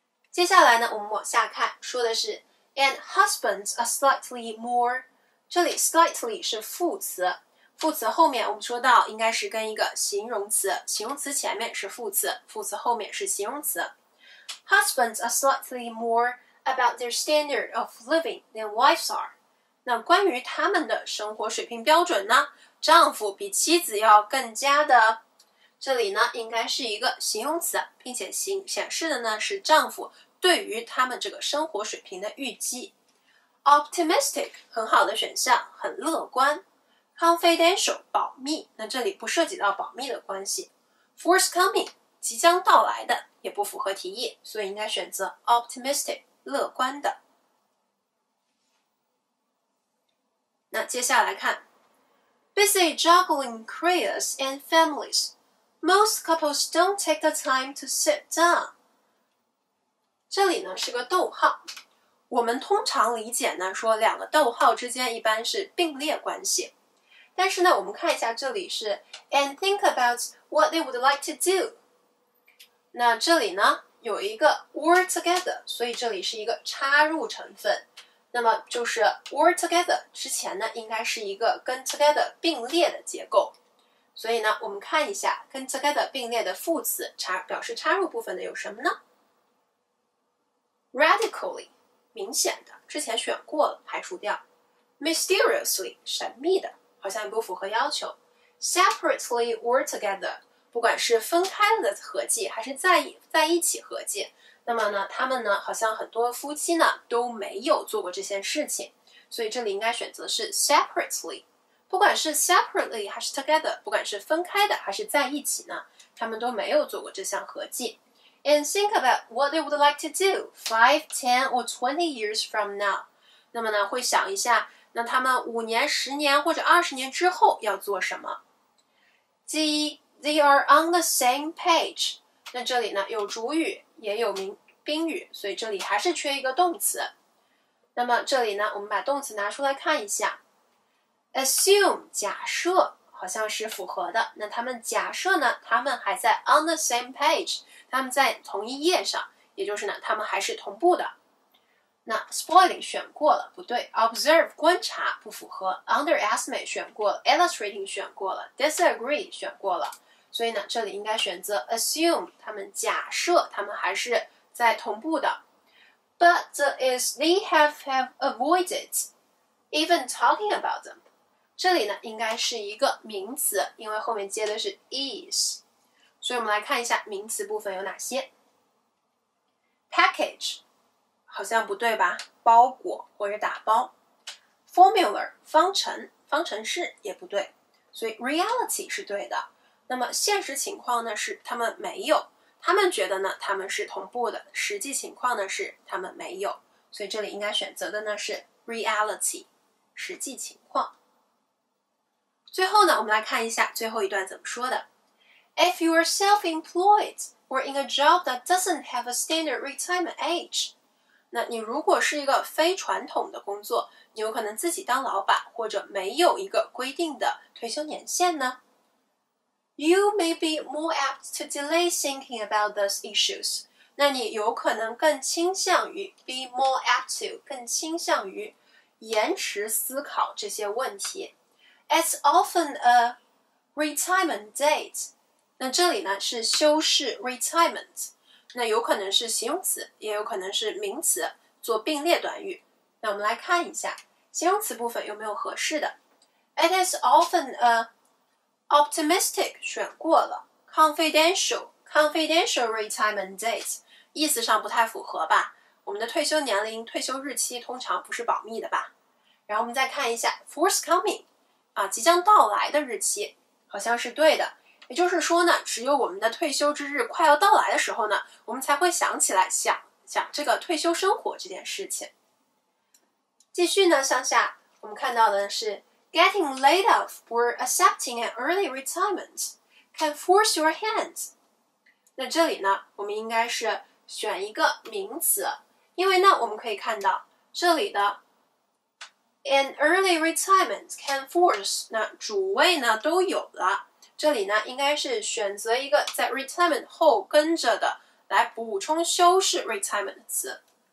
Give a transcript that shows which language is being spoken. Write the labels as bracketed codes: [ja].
[zh] 接下来呢我们往下看，说的是 [en] and husbands are slightly more。 [zh] 这里 slightly 是副词，副词后面我们说到应该是跟一个形容词，形容词前面是副词，副词后面是形容词。 [en] Husbands are slightly more about their standard of living than wives are。 [zh] 那关于他们的生活水平标准呢，丈夫比妻子要更加的，这里呢应该是一个形容词，并且显示的呢是丈夫对于他们这个生活水平的预计。 Optimistic 很好的选项，很乐观。 Confidential 保密，那这里不涉及到保密的关系。 Forthcoming 即将到来的，也不符合题意，所以应该选择 optimistic 乐观的。那接下来看 [en] Busy juggling careers and families, most couples don't take the time to sit down。 [zh] 这里呢是个逗号，我们通常理解呢说两个逗号之间一般是并列关系，但是呢我们看一下这里是 [en] and think about what they would like to do。 [zh] 那这里呢有一个 or together， 所以这里是一个插入成分，那么就是 or together 之前呢应该是一个跟 together 并列的结构，所以呢我们看一下跟 together 并列的副词表示插入部分的有什么呢？ Radically 明显的，之前选过了，排除掉。 Mysteriously 神秘的，好像也不符合要求。 [en] Separately or together [zh] 不管是分开了的合计还是在一起合计，那么呢他们呢好像很多夫妻呢都没有做过这件事情，所以这里应该选择是 separately。不管是 separately 还是 together， 不管是分开的还是在一起呢，他们都没有做过这项合计。 [en] And think about what they would like to do 5, 10 or 20 years from now。 [zh] 那么呢会想一下，那他们5年、10年或者20年之后要做什么。 [en] They are on the same page。 [zh] 那这里呢有主语也有宾语，所以这里还是缺一个动词。那么这里呢我们把动词拿出来看一下。 Assume 假设好像是符合的。那他们假设呢，他们还在 [en] on the same page， [zh] 他们在同一页上，也就是呢，他们还是同步的。那 spoiling 选过了，不对。observe 观察不符合。 underestimate 选过了。illustrating 选过了。disagree 选过了。所以呢，这里应该选择 assume， 他们假设他们还是在同步的。 [en] But is they have avoided even talking about them。 [zh] 这里呢，应该是一个名词，因为后面接的是 is。所以我们来看一下名词部分有哪些。package 好像不对吧？包裹或者打包。 formula 方程、方程式也不对，所以 reality 是对的。那么现实情况呢是他们没有，他们觉得呢他们是同步的，实际情况呢是他们没有，所以这里应该选择的呢是 reality， 实际情况。最后呢，我们来看一下最后一段怎么说的。 [en] If you are self-employed or in a job that doesn't have a standard retirement age， [zh] 那你如果是一个非传统的工作，你有可能自己当老板，或者没有一个规定的退休年限呢， [en] You may be more apt to delay thinking about those issues。 [zh] 那你有可能更倾向于 [en] be more apt to [zh] 更倾向于延迟思考这些问题。 [en] It's often a retirement date。 [zh] 那这里呢是修饰 retirement， 那有可能是形容词，也有可能是名词，做并列短语。那我们来看一下形容词部分有没有合适的。 [en] It is often a optimistic [zh] 选过了。 confidential retirement date 意思上不太符合吧？我们的退休年龄、退休日期通常不是保密的吧？然后我们再看一下 forthcoming， 即将到来的日期，好像是对的。也就是说呢，只有我们的退休之日快要到来的时候呢，我们才会想起来想这个退休生活这件事情。继续呢，向下我们看到的是 [en] getting laid off or accepting an early retirement can force your hand。 [zh] 那这里呢，我们应该是选一个名词，因为呢，我们可以看到这里的 [en] an early retirement can force， [zh] 那主谓呢都有了，这里呢应该是选择一个在 retirement 后跟着的来补充修饰 retirement 的词。